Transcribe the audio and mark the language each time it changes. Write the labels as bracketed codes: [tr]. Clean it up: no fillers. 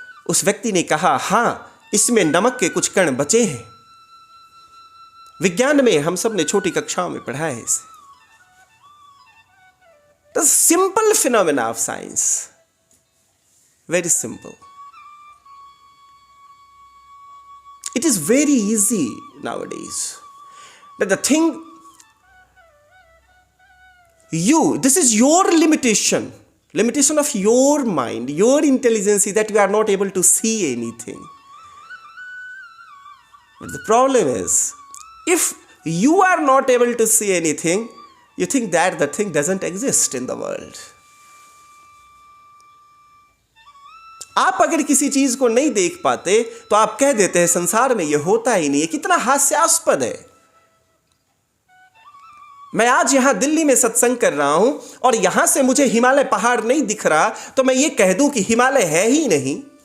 [hi] उस व्यक्ति ने कहा, हां, इसमें नमक के कुछ कण बचे हैं। विज्ञान में हम सब ने छोटी कक्षाओं में पढ़ा है इसे। [en] The simple phenomena of science, very simple. It is very easy nowadays that the thing this is your limitation of your mind, your intelligence, that you are not able to see anything. But the problem is, if you are not able to see anything, you think that the thing doesn't exist in the world. [hi] आप अगर किसी चीज को नहीं देख पाते तो आप कह देते हैं संसार में यह होता ही नहीं है। कितना हास्यास्पद है। मैं आज यहां दिल्ली में सत्संग कर रहा हूं और यहां से मुझे हिमालय पहाड़ नहीं दिख रहा, तो मैं ये कह दूं कि हिमालय है ही नहीं।